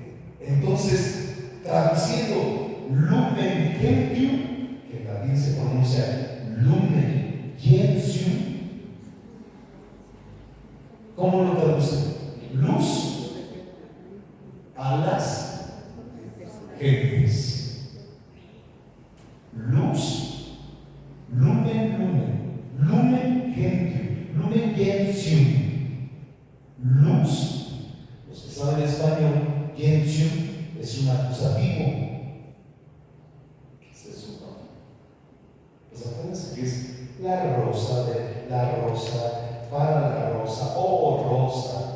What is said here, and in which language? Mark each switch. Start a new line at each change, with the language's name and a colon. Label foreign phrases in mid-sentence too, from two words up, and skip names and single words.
Spanish: Entonces, traduciendo Lumen Gentium, que en latín se pronuncia Lumen Gentium, ¿cómo lo traducen? Luz a las gentes. Luz, lumen gentium, lumen gentium. Luz, los que saben español, gentium es un acusativo. ¿Qué es eso? Pues acuérdense que es la rosa, para la rosa, rosa.